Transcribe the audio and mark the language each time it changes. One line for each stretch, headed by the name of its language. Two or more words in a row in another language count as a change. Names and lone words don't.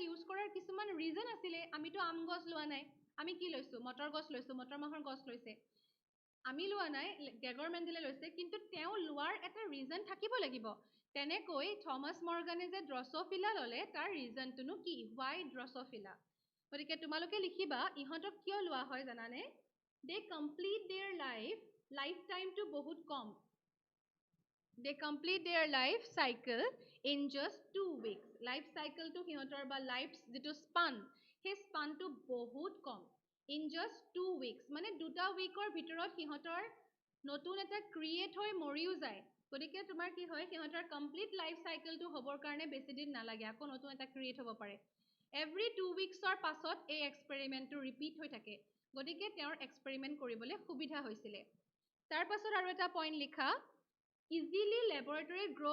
Assamese: ইউজ কৰাৰ কিছুমান ৰিজন আছিলে আমিতো আম গছ লোৱা নাই আমি কি লৈছো মটৰ গছ লৈছো মটৰ মাহৰ গছ লৈছে আমি লোৱা নাই গ্ৰেগৰ মেণ্ডেলে লৈছে কিন্তু তেওঁ লোৱাৰ এটা ৰিজন থাকিব লাগিব তেনেকৈ থমাস মৰ্গানে যে ড্ৰসোফিলা ল'লে তাৰ ৰিজনটোনো কি হোৱাই ড্ৰসোফিলা গতিকে তোমালোকে লিখিবা ইহঁতক কিয় লোৱা হয় জানানে
English: they complete their life time
Assamese: বহুত কম
English: they complete their life cycle in just 2 weeks life cycle
Assamese: to সিহঁতৰ বা লাইফ যেটো স্পান সেই স্পানটো বহুত কম
English: in just 2 weeks
Assamese: মানে দুটা উইকৰ ভিতৰত সিহঁতৰ নতুন এটা ক্ৰিয়েট হৈ মৰিও যায় গতিকে তোমাৰ কি হয় সিহঁতৰ কমপ্লিট
English: life cycle
Assamese: হ'বৰ কাৰণে বেছি দিন নালাগে আকৌ নতুন এটা ক্ৰিয়েট হ'ব পাৰে
English: every 2 weeks
Assamese: পাছত এই এক্সপেৰিমেণ্টটো ৰিপিট হৈ থাকে গতিকে তেওঁৰ এক্সপেৰিমেণ্ট কৰিবলৈ সুবিধা হৈছিলে তাৰ পাছত আৰু এটা পইণ্ট লিখা
English: easily laboratory
Assamese: গ্ৰ'